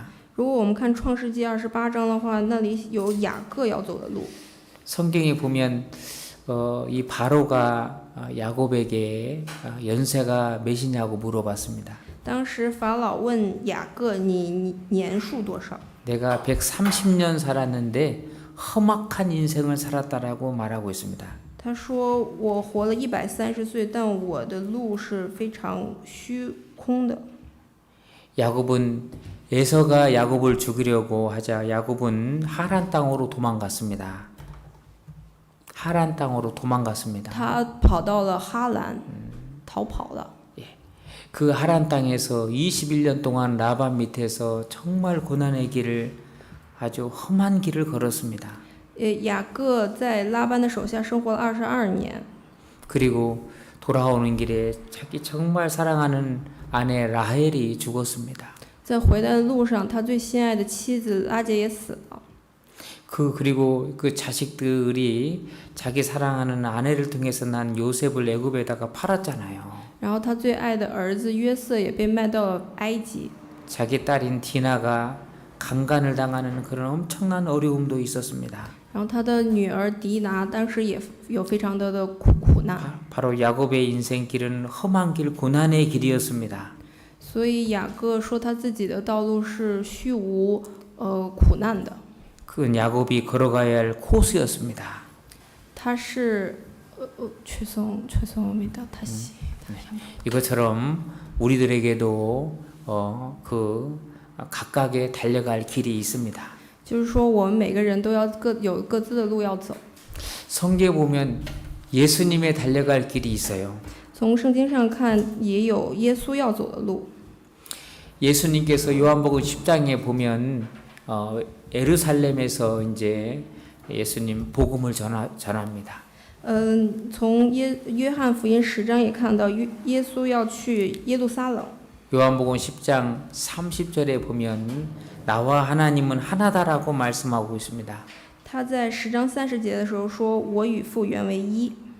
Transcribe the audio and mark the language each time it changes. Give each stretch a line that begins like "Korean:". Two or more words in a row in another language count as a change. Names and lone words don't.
Chinese: 如果我们看创世纪28章的话，那里有雅各要走的路。
Korean: 성경에 보면 이 바로가 야곱에게 연세가 몇이냐고 물어봤습니다.
Chinese: 当时法老问雅各：“你年数多少？”
Korean: 내가 130년 살았는데 험악한 인생을 살았다라고 말하고 있습니다.
Chinese: 他说：“我活了130岁，但我的路是非常虚空的。”
Korean: 야곱은 에서가 야곱을 죽이려고 하자 야곱은 하란 땅으로 도망갔습니다. 하란 땅으로 도망갔습니다.
Chinese: 他跑到了哈兰，逃跑了。
Korean: 그 하란 땅에서 21년 동안 라반 밑에서 정말 고난의 길을 아주 험한 길을 걸었습니다.
Chinese: 雅各在拉班的手下生活了22年。
Korean: 그리고 돌아오는 길에 자기 정말 사랑하는 아내 라헬이 죽었습니다.
Chinese: 在回来的路上，他最心爱的妻子拉结也死了。
Korean: 그리고 그 자식들이 자기 사랑하는 아내를 통해서 난 요셉을 애굽에다가 팔았잖아요.
Chinese: 然后他最爱的儿子约瑟也被卖到了埃及。
Korean: 자기 딸인 디나가 강간을 당하는 그런 엄청난 어려움도 있었습니다.
Chinese: 然后他的女儿迪拿当时也有非常多的苦难。
Korean: 바로 야곱의 인생길은 험한 길, 고난의 길이었습니다.
Chinese: 所以雅各说他自己的道路是虚无苦难的。
Korean: 그건 야곱이 걸어가야 할 코스였습니다.
Chinese: 他是
Korean: 죄송합니다. 다시. 이것처럼 우리들에게도 그 각각의 달려갈 길이 있습니다.
Chinese: 就是说我们每个人都要有各自的路要走。
Korean: 성경에 보면 예수님의 달려갈 길이 있어요.
Chinese: 从圣经上看，也有耶稣要走的路。
Korean: 예수님께서 요한복음 10장에 보면 예루살렘에서 이제 예수님 복음을 전합니다.
Chinese: 从约翰福音10章也看到耶稣要去耶路撒冷。
Korean: 요한복음 10장 30절에 보면 나와 하나님은 하나다라고 말씀하고 있습니다.
Chinese: 他在10章30节的时候说：“我与父原为一。”